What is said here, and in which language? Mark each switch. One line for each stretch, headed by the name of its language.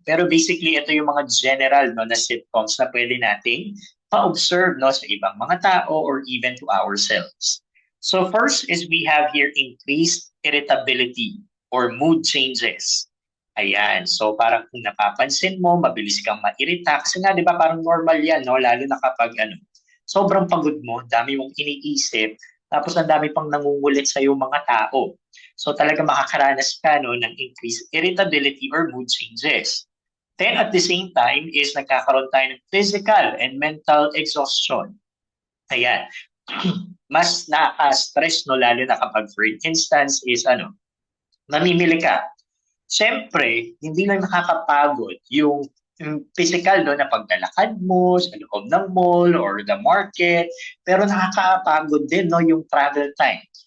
Filipino: Pero basically, ito yung mga general na symptoms na pwede nating pa-observe sa ibang mga tao or even to ourselves.
English: So first is we have here increased irritability or mood changes.
Filipino: Ayan. So parang kung napapansin mo, mabilis kang mairita. Kasi nga, di ba, parang normal yan, lalo na kapag sobrang pagod mo, dami mong iniisip, tapos ang dami pang nangungulit sa iyong mga tao.
English: So talaga makakaranas ka ng increased irritability or mood changes. Then at the same time is nagkakaroon tayo ng physical and mental exhaustion.
Filipino: Ayan. Mas nakaka-stress, lalo na kapag for instance is namimili ka. Siyempre, hindi lang nakakapagod yung physical na paglalakad mo sa loob ng mall or the market, pero nakakapagod din yung travel time.